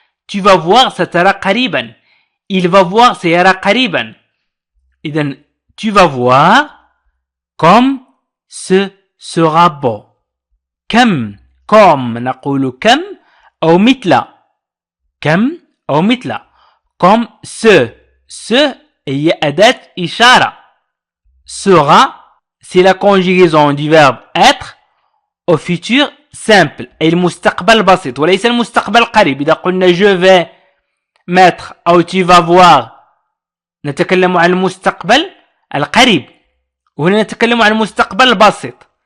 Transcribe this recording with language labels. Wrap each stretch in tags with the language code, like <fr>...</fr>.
<fr>tu vas voir</fr> <ar>سترى قريبا.</ar> <fr>il va voir</fr> <ar>سيرى قريبا. إذن</ar> <fr>tu vas voir comme ce sera beau.</fr> <ar>كم نقول كم أو مثل</ar> <fr>comme ce</fr> <ar>هي أداة إشارة.</ar> <fr>sera c'est la conjugaison du verbe être au futur simple</fr> <ar>أي المستقبل البسيط وليس المستقبل القريب. إذا قلنا</ar> <fr>je vais mettre</fr> <ar>أو</ar> <fr>tu vas voir</fr> <ar>نتكلم عن المستقبل القريب وهنا نتكلم عن المستقبل البسيط.</ar>